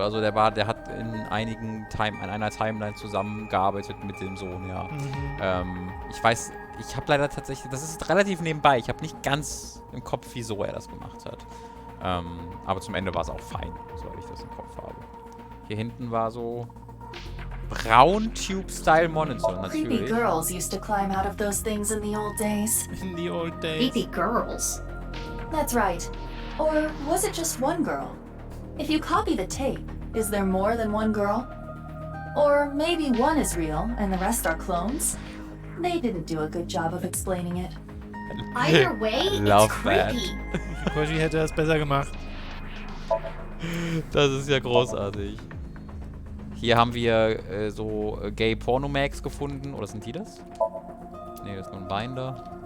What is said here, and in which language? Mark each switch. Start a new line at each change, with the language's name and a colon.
German: Also der hat in einer Timeline zusammengearbeitet mit dem Sohn, ja. Ich weiß, ich habe leider tatsächlich, das ist relativ nebenbei. Ich habe nicht ganz im Kopf, wieso er das gemacht hat. Aber zum Ende war es auch fein, soweit ich das im Kopf habe. Hier hinten war so Brown Tube-Style Monitor, natürlich.
English: Creepy girls used to climb out of those things in the old days. In the old days. Creepy girls? That's right. Or was it just one girl? If you copy the tape, is there more than one girl? Or maybe one is real and the rest are clones? They didn't do a good job of explaining it. Either way, it's creepy.
German: Koji hätte das besser gemacht. Das ist ja großartig. Hier haben wir so Gay-Porno-Mags gefunden. Oder sind die das? Nee, das ist nur ein Binder.